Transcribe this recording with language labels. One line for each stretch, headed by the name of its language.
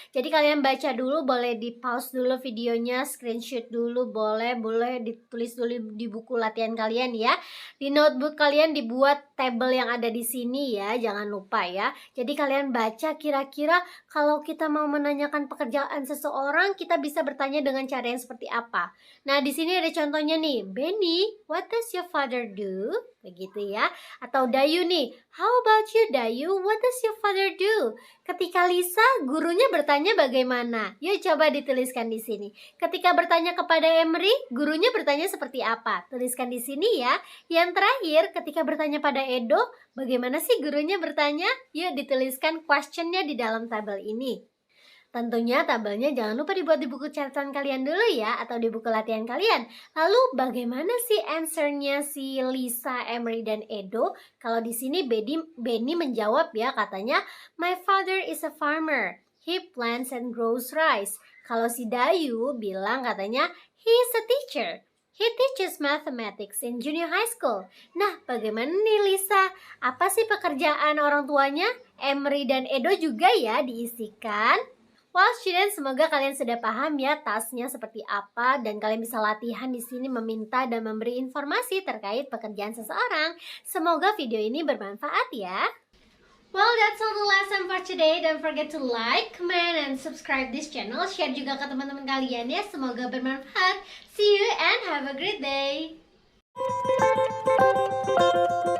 Indonesian: Jadi kalian baca dulu, boleh di pause dulu videonya, screenshot dulu, boleh ditulis dulu di buku latihan kalian ya. Di notebook kalian dibuat table yang ada di sini ya, jangan lupa ya. Jadi kalian baca kira-kira kalau kita mau menanyakan pekerjaan seseorang, kita bisa bertanya dengan cara yang seperti apa. Nah, di sini ada contohnya nih. Benny,
English: what does your father do?
Indonesian: Begitu ya. Atau Dayu nih.
English: How about you, Dayu? What does your father do?
Indonesian: Ketika Lisa, gurunya bertanya bagaimana? Yuk coba dituliskan di sini. Ketika bertanya kepada Emery, gurunya bertanya seperti apa? Tuliskan di sini ya. Yang terakhir, ketika bertanya pada Edo, bagaimana sih gurunya bertanya? Yuk dituliskan questionnya di dalam tabel ini. Tentunya tabelnya jangan lupa dibuat di buku catatan kalian dulu ya, atau di buku latihan kalian. Lalu bagaimana sih answernya si Lisa, Emery, dan Edo? Kalau di sini Benny menjawab ya, katanya,
English: my father is a farmer. He plants and grows rice.
Indonesian: Kalau si Dayu bilang katanya,
English: he is a teacher. He teaches mathematics in junior high school.
Indonesian: Nah, bagaimana nih Lisa? Apa sih pekerjaan orang tuanya? Emery dan Edo juga ya diisikan.
English: Well, students,
Indonesian: semoga kalian sudah paham ya tasnya seperti apa dan kalian bisa latihan di sini meminta dan memberi informasi terkait pekerjaan seseorang. Semoga video ini bermanfaat ya.
English: Well, that's all the lesson for today. Don't forget to like, comment, and subscribe this channel.
Indonesian: Share juga ke teman-teman kalian ya. Semoga bermanfaat.
English: See you and have a great day.